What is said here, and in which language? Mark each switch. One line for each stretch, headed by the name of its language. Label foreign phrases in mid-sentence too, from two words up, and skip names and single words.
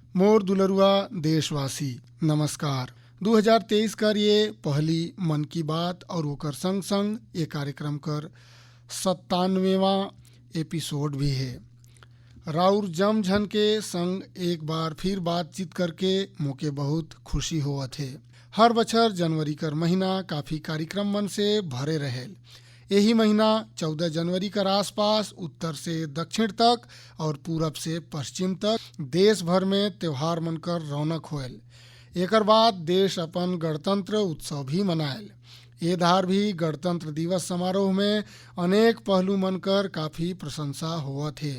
Sadri: मोर दुलरुआ देशवासी नमस्कार। 2023 कर ये पहली मन की बात और ओकर संग संग ये कार्यक्रम कर 97वां एपिसोड भी है। राउर जम झन के संग एक बार फिर बातचीत करके मोके बहुत खुशी होवत है। हर बछर जनवरी कर महीना काफ़ी कार्यक्रम मन से भरे रहेल। यही महीना 14 जनवरी कर आसपास उत्तर से दक्षिण तक और पूरब से पश्चिम तक देश भर में त्योहार मनकर रौनक होयल। एकर बाद देश अपन गणतंत्र उत्सव भी मनायल। ये धार भी गणतंत्र दिवस समारोह में अनेक पहलू मनकर काफ़ी प्रशंसा होवत है।